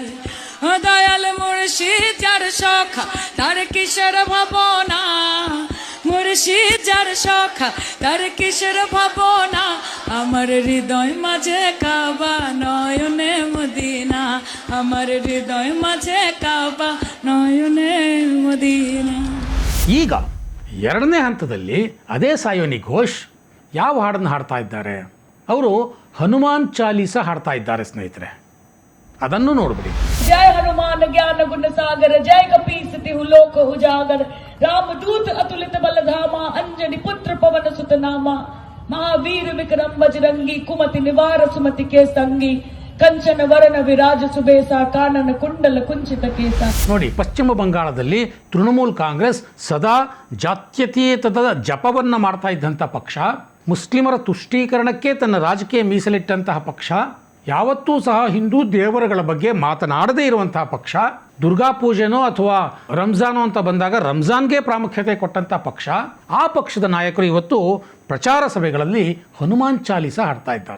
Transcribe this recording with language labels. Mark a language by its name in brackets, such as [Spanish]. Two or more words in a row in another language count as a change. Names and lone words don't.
[Bangla] ও দয়াল মুর্শিদ যার সখা তার কিশোর ভাবনা, মুর্শিদ যার সখা তার কিশোর ভাবনা, আমার হৃদয় মাঝে কাবা নয়নে মদিনা, আমার হৃদয় মাঝে কাবা নয়নে মদিনা। [Kannada] ಈಗ ಎರಡನೇ ಹಂತದಲ್ಲಿ ಅದೇ ಸಾಯೋನಿ ಘೋಷ್ ಯಾವ ಹಾಡನ್ನು ಹಾಡ್ತಾ ಇದ್ದಾರೆ? ಅವರು ಹನುಮಾನ್ ಚಾಲೀಸ ಹಾಡ್ತಾ ಇದ್ದಾರೆ ಸ್ನೇಹಿತರೆ. ಅದನ್ನು ನೋಡ್ಬಿಡಿ. [Awadhi] जय हनुमान ज्ञान गुण सागर, जय कपीसति लोक उजागर, रामदूत अतुलित बल धामा, अंजनी पुत्र पवन सुत नामा, महावीर विक्रम बजरंगी, कुमति निवार सुमति के संगी, कंचन वरन विराज सुबेस, कानन कुंडल कुंचित केस. [Kannada] ನೋಡಿ, ಪಶ್ಚಿಮ ಬಂಗಾಳದಲ್ಲಿ ತೃಣಮೂಲ್ ಕಾಂಗ್ರೆಸ್ ಸದಾ ಜಾತ್ಯತೀತದ ಜಪವನ್ನು ಮಾಡ್ತಾ ಇದ್ದಂಥ ಪಕ್ಷ, ಮುಸ್ಲಿಮರ ತುಷ್ಟೀಕರಣಕ್ಕೆ ತನ್ನ ರಾಜಕೀಯ ಮೀಸಲಿಟ್ಟಂತಹ ಪಕ್ಷ, ಯಾವತ್ತೂ ಸಹ ಹಿಂದೂ ದೇವರುಗಳ ಬಗ್ಗೆ ಮಾತನಾಡದೇ ಇರುವಂತಹ ಪಕ್ಷ, ದುರ್ಗಾ ಪೂಜೆನೋ ಅಥವಾ ರಂಜಾನೋ ಅಂತ ಬಂದಾಗ ರಂಜಾನ್ಗೆ ಪ್ರಾಮುಖ್ಯತೆ ಕೊಟ್ಟಂಥ ಪಕ್ಷ, ಆ ಪಕ್ಷದ ನಾಯಕರು ಇವತ್ತು ಪ್ರಚಾರ ಸಭೆಗಳಲ್ಲಿ ಹನುಮಾನ್ ಚಾಲೀಸ ಹಾಡ್ತಾ ಇದ್ದಾರೆ.